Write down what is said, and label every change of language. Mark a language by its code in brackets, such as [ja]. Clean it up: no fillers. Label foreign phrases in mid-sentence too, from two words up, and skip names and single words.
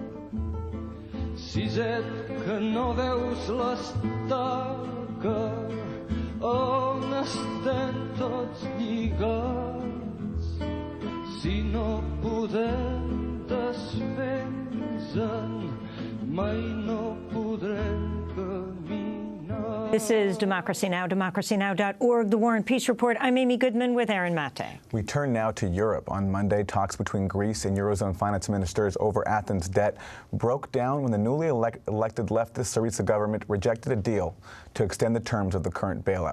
[ca] Siset, que no veus l'estaca on estem tots lligats, si no podem desfer-nos-en, mai no podrem caminar. [en] This is Democracy Now!, democracynow.org, The War and Peace Report. I'm Amy Goodman with Aaron Mate. We turn now to Europe. On Monday, talks between Greece and Eurozone finance ministers over Athens' debt broke down when the newly elected leftist Syriza government rejected a deal to extend the terms of the current bailout.